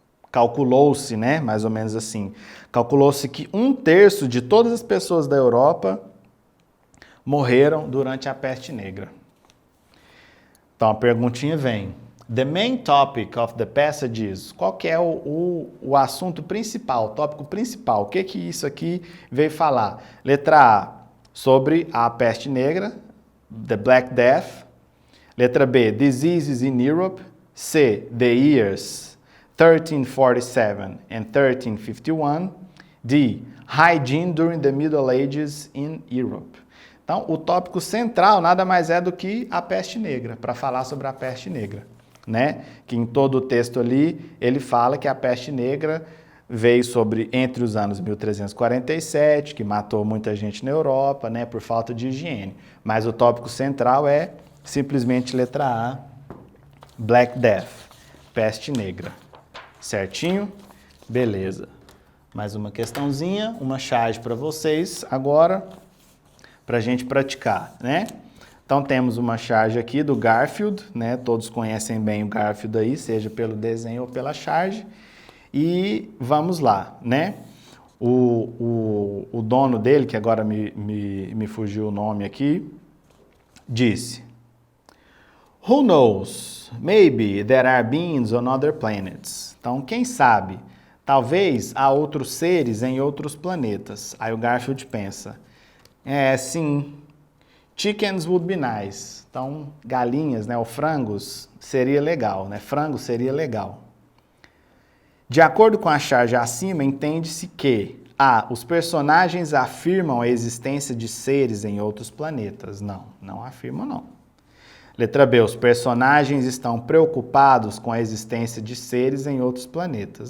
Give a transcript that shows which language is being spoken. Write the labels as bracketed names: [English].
[Portuguese] Calculou-se, né? Mais ou menos assim. Calculou-se que 1/3 de todas as pessoas da Europa morreram durante a peste negra. Então a perguntinha vem. [English] The main topic of the passages, [Portuguese] qual que é o assunto principal, o tópico principal? O que isso aqui veio falar? Letra A, sobre a peste negra, [English] the Black Death. Letra B, diseases in Europe. C, the years 1347 and 1351. D, hygiene during the Middle Ages in Europe. [Portuguese] Então, o tópico central nada mais é do que a peste negra, para falar sobre a peste negra, né? Que em todo o texto ali, ele fala que a peste negra veio entre os anos 1347, que matou muita gente na Europa, né, por falta de higiene. Mas o tópico central é simplesmente letra A, Black Death, peste negra. Certinho? Beleza. Mais uma questãozinha, uma charge para vocês agora, para a gente praticar, né? Então temos uma charge aqui do Garfield, né? Todos conhecem bem o Garfield aí, seja pelo desenho ou pela charge. E vamos lá, né? O dono dele, que agora me fugiu o nome aqui, disse: [English] Who knows? Maybe there are beings on other planets. [Portuguese] Então, quem sabe? Talvez há outros seres em outros planetas. Aí o Garfield pensa: sim, [English] chickens would be nice. [Portuguese] Então, galinhas, né, ou frangos, seria legal, né? Frango seria legal. De acordo com a charge acima, entende-se que A. Os personagens afirmam a existência de seres em outros planetas. Não, não afirmam não. Letra B. Os personagens estão preocupados com a existência de seres em outros planetas.